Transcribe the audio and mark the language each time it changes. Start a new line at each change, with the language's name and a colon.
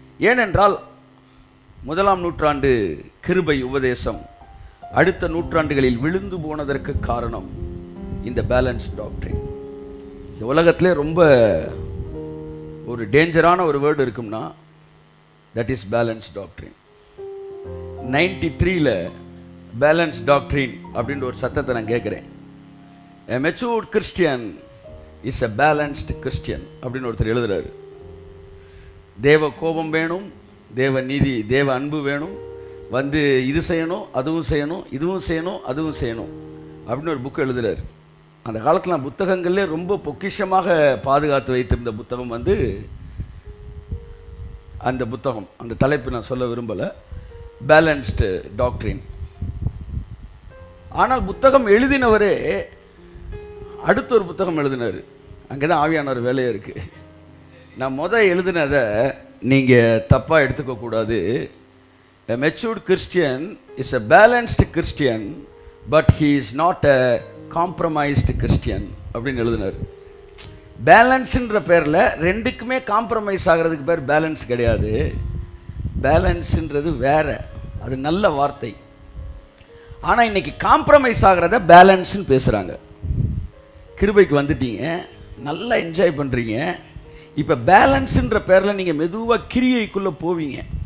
Tamil: ஏனென்றால் 1ஆம் நூற்றாண்டு கிருபை உபதேசம் அடுத்த நூற்றாண்டுகளில் விழுந்து போனதற்கு காரணம் இந்த பேலன்ஸ் டாக்ட்ரின். இந்த உலகத்திலே ரொம்ப ஒரு டேஞ்சரான ஒரு வேர்டு இருக்கும்னா that is balance doctrine. 93ல் balance doctrine அப்படின்ற ஒரு சத்தத்தை நான் கேட்குறேன்.
English: A matured Christian is a balanced Christian
Tamil: அப்படின்னு ஒருத்தர் எழுதுறாரு. தேவ கோபம் வேணும், தேவ நீதி, தேவ அன்பு வேணும், வந்து இது செய்யணும் அதுவும் செய்யணும், இதுவும் செய்யணும் அதுவும் செய்யணும் அப்படின்னு ஒரு புக்கு எழுதுறாரு. அந்த காலத்தில் புத்தகங்கள்லே ரொம்ப பொக்கிஷமாக பாதுகாத்து வைத்திருந்த புத்தகம் வந்து அந்த புத்தகம். அந்த தலைப்பு நான் சொல்ல விரும்பலை, பேலன்ஸ்டு டாக்ட்ரின். ஆனால் புத்தகம் எழுதினவரே அடுத்த ஒரு புத்தகம் எழுதினார். அங்கே தான் ஆவியானவர் வேலையே இருக்குது. நான் எழுதினதை நீங்கள் தப்பாக எடுத்துக்கக்கூடாது.
English: A matured Christian is a balanced Christian, but he is not a compromised Christian
Tamil: அப்படின்னு எழுதினார். பேலன்ஸுன்ற பேரில் ரெண்டுக்குமே காம்ப்ரமைஸ் ஆகிறதுக்கு பேர் பேலன்ஸ் கிடையாது. பேலன்ஸுன்றது வேற, அது நல்ல வார்த்தை. ஆனால் இன்னைக்கு காம்ப்ரமைஸ் ஆகிறத பேலன்ஸ்ன்னு பேசுகிறாங்க. கிருபைக்கு வந்துட்டீங்க, நல்லா என்ஜாய் பண்ணுறீங்க. இப்போ பேலன்ஸுன்ற பேரில் நீங்கள் மெதுவாக கிரியைக்குள்ளே போவீங்க.